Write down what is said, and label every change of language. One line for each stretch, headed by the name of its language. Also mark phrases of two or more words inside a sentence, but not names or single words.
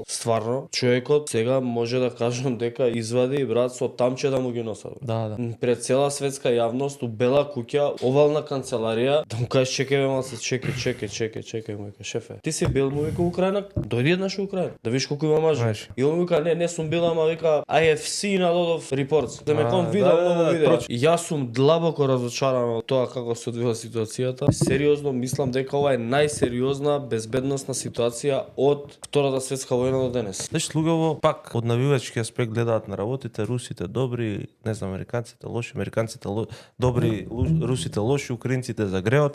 Macedonian: Стварно, човекот сега може да кажам дека извади брат со тамче да му ги носат. Да. Пред цела светска јавност у Бела куќа, овална канцеларија, да му кажеш чекај ма се чекај му вика шефе. Ти си бил му вика Украина, дојди еднаш у Украина, да видиш колку има мажи. И он вика не сум бил ама вика
English: I have seen a lot of reports.
Macedonian: Да ме кон видео многу видеа. Јас сум длабоко разочаран од тоа како се одвива ситуацијата. Сериозно мислам дека ова е најсериозна безбедносна ситуација од Втората светска војна до денес. Знаеш, луѓето пак од навивачки аспект гледаат на работите, русите добри, не знам, американците лоши, добри, русите лоши, украинците за греота.